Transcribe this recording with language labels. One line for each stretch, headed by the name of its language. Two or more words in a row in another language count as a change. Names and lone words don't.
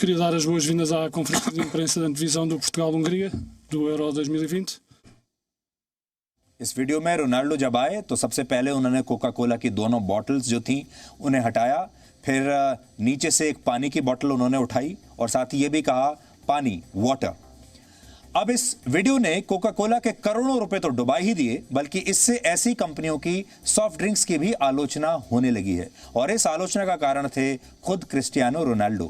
Portuguese: Queria dar as boas-vindas à conferência de imprensa da antevisão do Portugal-Hungria, do Euro 2020.
Hindi: इस वीडियो में रोनाल्डो जब आए तो सबसे पहले उन्होंने कोका कोला की दोनों बॉटल्स जो थी उन्हें हटाया, फिर नीचे से एक पानी की बोतल उन्होंने उठाई और साथ ही ये भी कहा पानी, वाटर। अब इस वीडियो ने कोका कोला के करोड़ों रुपए तो डुबा ही दिए, बल्कि इससे ऐसी कंपनियों की
English: soft drinks
Hindi: की भी आलोचना होने लगी है और इस आलोचना का कारण थे खुद क्रिस्टियानो रोनाल्डो।